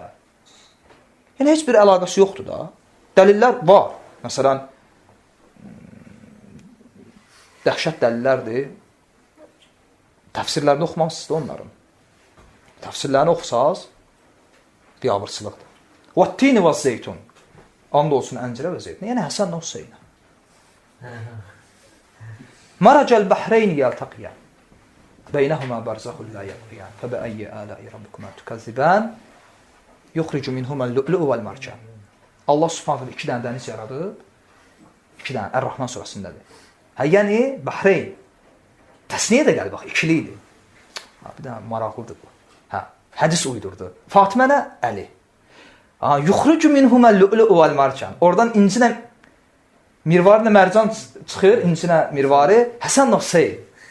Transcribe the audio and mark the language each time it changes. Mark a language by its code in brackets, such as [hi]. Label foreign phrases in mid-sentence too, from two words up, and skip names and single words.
[az] Yəni, heç bir əlaqəsi yoxdur da. Dəlillər var. Məsələn, dəhşət dəlillərdir. Təfsirlərini oxumansınız da onların. Təfsirlərini oxusaz, biabırçılıqdır. [ar] وَالتِّينِ وَالزَّيْتُونَ [az] And olsun əncirə və zeytun. Yəni, Həsən Hüseynə. [ar] مَرَجَ الْبَحْرَيْنِ يَلْتَقِيَانِ بَيْنَهُمَا بَرْزَخٌ لَا يَبْغِيَانِ فَبِأَيِّ آلَاءِ رَبِّكُمَا تُكَذِّبَانِ يُخْرِجُ مِنْهُمَا اللُّؤْلُؤُ وَالْمَرْجَانُ [az] Allah Subhanahu 2 dənə dəniz yaradıb. 2 dənə Ər-Rahman surəsindədir. Yəni Bahreyn təsniyə də gəlir bax, ikili idi. Bir də maraqlıdır bu. Hədis uydurdu. Fatimə Əli. [ar] يخرج منهما اللؤلؤ والمرجان. [az] Oradan incinə mirvarla mərcan çıxır, incinə mirvarı Həsən Hüseyn.